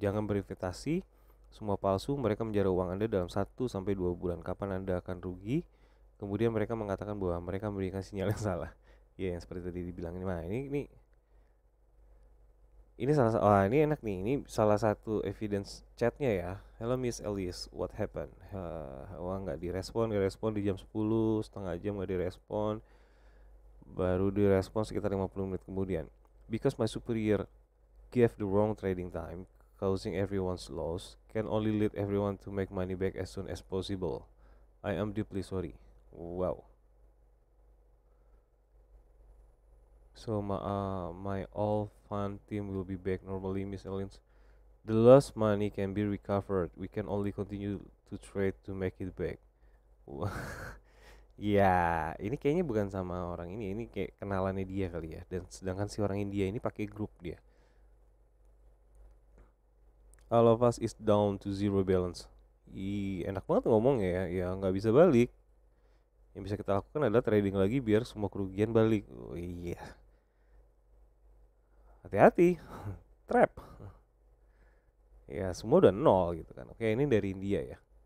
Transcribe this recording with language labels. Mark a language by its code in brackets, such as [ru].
[id] Jangan berinvestasi, semua palsu. Mereka menjara uang Anda dalam 1 sampai 2 bulan. Kapan Anda akan rugi? Kemudian mereka mengatakan bahwa mereka memberikan sinyal yang salah. Ya, yang seperti tadi dibilang ini. Nah, ini ini enak nih. Ini salah satu evidence chatnya ya. [en] Hello Miss Elise, what happened? [id] Wah, nggak direspon di jam 10, setengah jam nggak direspon. Baru direspon sekitar 50 menit kemudian. [en] Because my superior gave the wrong trading time, causing everyone's loss, can only lead everyone to make money back as soon as possible. I am deeply sorry. Wow. So my all fun team will be back normally, Miss Ellens. The lost money can be recovered. We can only continue to trade to make it back. [id] Ya, ini kayaknya bukan sama orang ini. Ini kayak kenalannya dia kali ya. Dan sedangkan si orang India ini pakai grup dia. [en] All of us is down to zero balance. [id] Enak banget ngomongnya ya. Ya nggak bisa balik. Yang bisa kita lakukan adalah trading lagi biar semua kerugian balik. Oh iya. Hati-hati. Trap. Ya semua udah nol gitu kan. Oke, ini dari India ya.